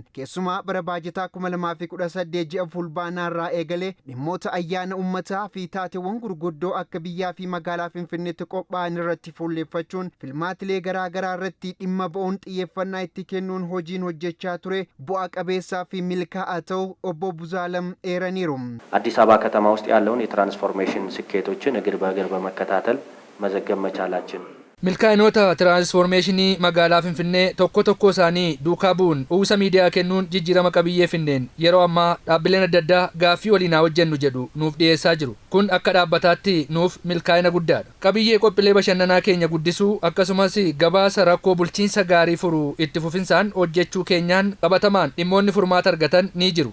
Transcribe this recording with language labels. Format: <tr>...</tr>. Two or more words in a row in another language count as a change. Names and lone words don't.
<om>Keessumaa bara baajataa 2018 ji'a fulbaanaarraa eegalee dhimmoota ayyaana uummataa fi taateewwan gurguddoo akka biyyaa fi magaalaa Finfinneetti qophaa'an irratti fuulleeffachuun filmaatilee garaagaraa irratti dhimma ba'uun xiyyeeffannaa itti kennuun hojiin hojjechaa ture bu'a qabeessaa fi milkaa'aa ta'uu obbo Buzu'aalam eeraniiru.</om> <am>አዲስ አበባ ከተማ ውስጥ ያለውን የትራንስፎርሜሽን ስኬቶችን እግር በእግር በመከታተል መዘገብ መቻላችን</am> <om>milkaa'inoota tiraansfoormeeshinii magaalaa Finfinnee tokko isaanii duukaa bu'uun uwwisa miidiyaa kennuun jijjiirama qabiyyee Finfinneen yeroo ammaa dhaabbileen adda addaa gaaffii waliin hojjennu jedhu nuuf dhiyeessaa jiru. Kun akka dhaabbataatti nuuf milkaa'ina guddaadha. Qabiyyee qophiilee bashannanaa keenya guddisuu akkasumas gabaasa rakkoo bulchiinsa gaarii furuu itti fufinsaan hojjechuu keenyaan qabatamaan dhimmoonni furmaata argatan ni jiru.</om>